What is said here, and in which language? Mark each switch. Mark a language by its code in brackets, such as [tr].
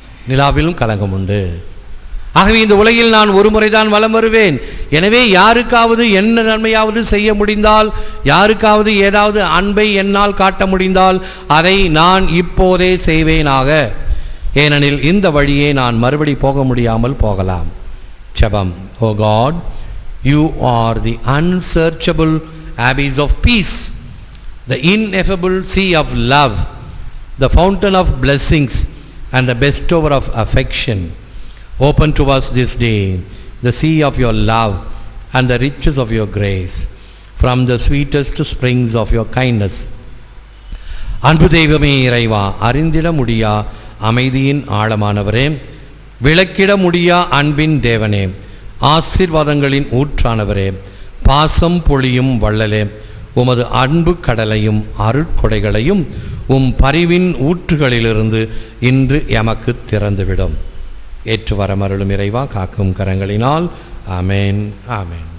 [ta] நிலாவிலும் கலங்கம் உண்டு. ஆகவே இந்த உலகில் நான் ஒரு முறை தான் வலம் வருவேன். எனவே யாருக்காவது என்ன நன்மையாவது செய்ய முடிந்தால், யாருக்காவது ஏதாவது அன்பை என்னால் காட்ட முடிந்தால் அதை நான் இப்போதே செய்வேனாக. ஏனெனில் இந்த வழியே நான் மறுபடி போக முடியாமல் போகலாம். ஜெபம். [en] Oh God, you are the unsearchable abyss of peace, the ineffable sea of love, the fountain of blessings and the bestower of affection. Open to us this day the sea of your love and the riches of your grace from the sweetest springs of your kindness. [ta] அன்பு தெய்வமே இறைவா, அறிந்திட முடியா அமைதியின் ஆழமானவரே, விளக்கிட முடியா அன்பின் தேவனே, ஆசீர்வாதங்களின் ஊற்றானவரே, பாசம் பொழியும் வள்ளலே, உமது அன்பு கடலையும் அருட்கொடைகளையும் பரிவின் ஊற்றுகளிலிருந்து இன்று எமக்கு திறந்துவிடும். ஏற்று வரமருளும் இறைவா, காக்கும் கரங்களினால். ஆமேன், ஆமேன்.